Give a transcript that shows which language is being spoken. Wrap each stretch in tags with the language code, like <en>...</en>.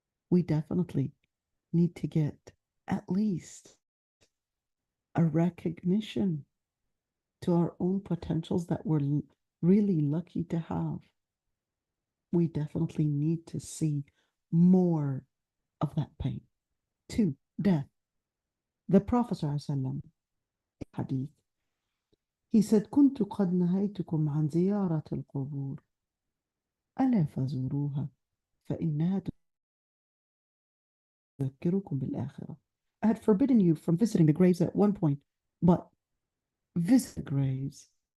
<en>We definitely need to get at least a recognition to our own potentials that we're really lucky to have. We definitely need to see more of that pain. 2, death. The Prophet ﷺ, Hadith, he said,</en> <ar>كنت قد نهيتكم عن زيارة القبور ألا فزوروها فإنها تذكركم بالآخرة.</ar> <en>I had forbidden you from visiting the graves at one point, but visit the graves.</en>